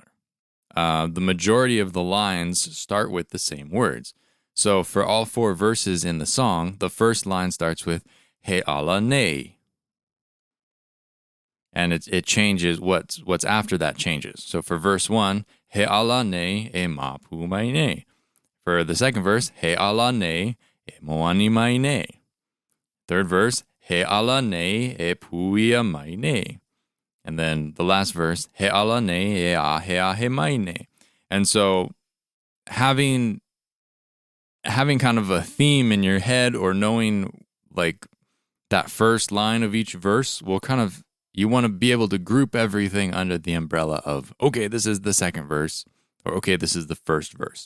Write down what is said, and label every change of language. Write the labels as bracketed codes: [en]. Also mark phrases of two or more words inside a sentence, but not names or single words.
[en] The majority of the lines start with the same words. So for all 4 verses in the song, the first line starts with [haw] he ala ne. [en] And it changes, what's after that changes. So for verse 1, [haw] he ala ne e mapu mai ne. [en] For the second verse, [haw] he ala ne e moani mai ne. [en] Third verse, [haw] he ala ne e puia mai ne. [en] And then the last verse, [haw] he ala ne e ahe mai ne. [en] And so having kind of a theme in your head or knowing like that first line of each verse will kind of, you want to be able to group everything under the umbrella of, okay, this is the second verse, or okay, this is the first verse.